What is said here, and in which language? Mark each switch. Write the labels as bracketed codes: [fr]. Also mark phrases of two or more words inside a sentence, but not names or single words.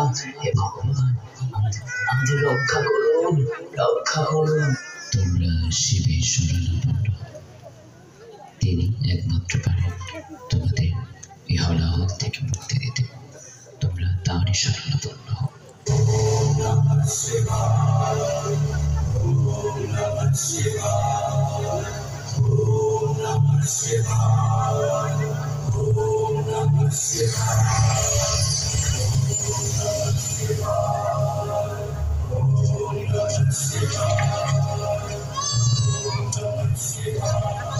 [bn] হে ভগবান, আমাদের রক্ষা করুন, রক্ষা করুন। তোমরা শিবের শরণাপন্ন, তিনি একমাত্র পারেন তোমাদের এই হলাহল থেকে মুক্তি দিতে। তোমরা তাঁরই শরণাপন্ন হও। [sa] ওম নমঃ শিবায়, ওম নমঃ শিবায়, ওম নমঃ শিবায়, ওম নমঃ শিবায়, ওম নমঃ শিবায়, ওম নমঃ শিবায়।